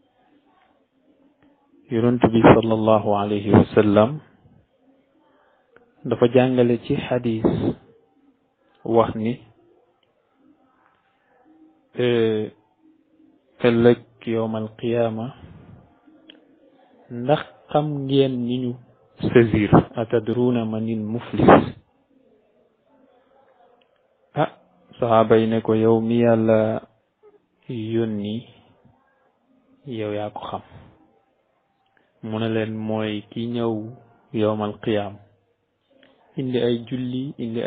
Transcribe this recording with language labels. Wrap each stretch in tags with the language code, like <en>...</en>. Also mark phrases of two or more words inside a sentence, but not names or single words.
<wo>yonent bi</wo> <ar>صلى الله عليه وسلم</ar> <wo>dafa jàngale ci xadis wax ni ëllëg</wo> <ar>يوم القيامة</ar> <wo>ndax xam ngeen ni ñu saisir</wo> <ar>أتدرون من المفلس</ar> <wo>saxaaba yi ne ko yow mi yàlla yónni yow yaa ko xam mu ne leen mooy ki ñëw</wo> <ar>يوم القيامة</ar> <wo>indi ay julli indi</wo>